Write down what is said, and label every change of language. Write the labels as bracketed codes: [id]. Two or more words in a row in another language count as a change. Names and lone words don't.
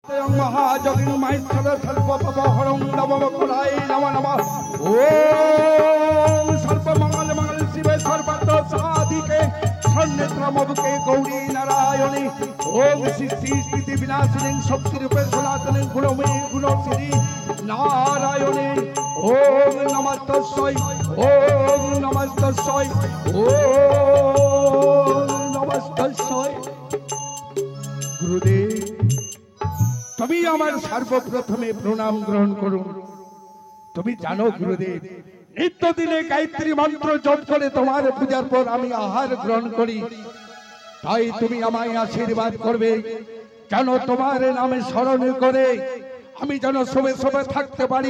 [sa] মহাযোগিনী মাইশ্বর সর্বপহরং নমঃ কুলাই নমঃ নমঃ ওম সর্বমঙ্গল মঙ্গল শিবে সর্বার্থ সাধিকে সন্নেত্রমবুকে গৌরী নারায়ণী ওম সৃষ্টি স্থিতি বিনাশিনী শক্তিরূপে সনাতনী গুণময়ী গুণশ্রী নারায়ণী ওম নমঃ তস্मै ওম নমঃ তস্मै ওম নমঃ তস্मै। [bn] গুরুদেব, তুমি আমার সর্বপ্রথমে প্রণাম গ্রহণ করুন। তুমি জানো গুরুদেব, নিত্যদিনে গায়ত্রী মন্ত্র জপ করে তোমার পূজার পর আমি আহার গ্রহণ করি। তাই তুমি আমায় আশীর্বাদ করবে যেন তোমার নামে স্মরণ করে আমি যেন শোভে শোভে থাকতে পারি।